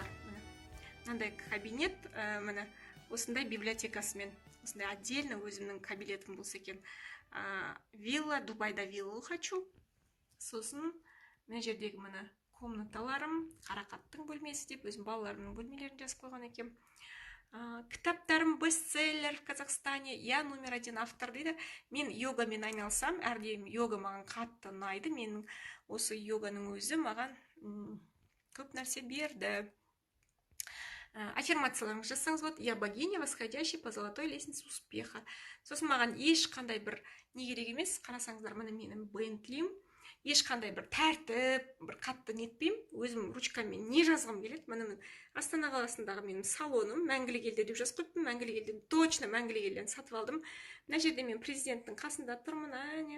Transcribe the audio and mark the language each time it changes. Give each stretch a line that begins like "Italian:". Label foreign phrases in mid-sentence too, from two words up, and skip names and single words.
Kazakh: Мынандай кабинет, міне осындай библиотекасымен, осындай отдельно өзімнің кабинетім болса екен. Вилла, Дубайда
Russian: виллу хочу.
Kazakh: Сосын мына жердегі міне комнаталарым, Қарақаттың бөлмесі деп өзім балаларымның бөлмелерін жазып қойған екем.
Russian: Кітаптарым бестселлер в Казахстане, я номер 1 автор дейді.
Kazakh: Мен йогамен айналсам, әрдайым йога маған қатты ұнайды. Менің осы йоганың өзі маған көп нәрсе берді. Аффирмацияларыңыз жазсаңыз болады.
Russian: Я богиня, восходящая по золотой лестнице успеха.
Kazakh: Сосын маған ешқандай бір не керек емес. Қарасаңыздар, міне менің Бентлим. ешқандай бір тәртіп, бір қатты нетпеймін. Өзім ручкамен не жазғым келеді. Міне Астана қаласындағы менің салоным, Мәңгілік елде деп жазып қойыппын. Мәңгілік елден, точно Мәңгілік елден сатып алдым. Мына жерде мен президенттің қасында тұрмын, әне.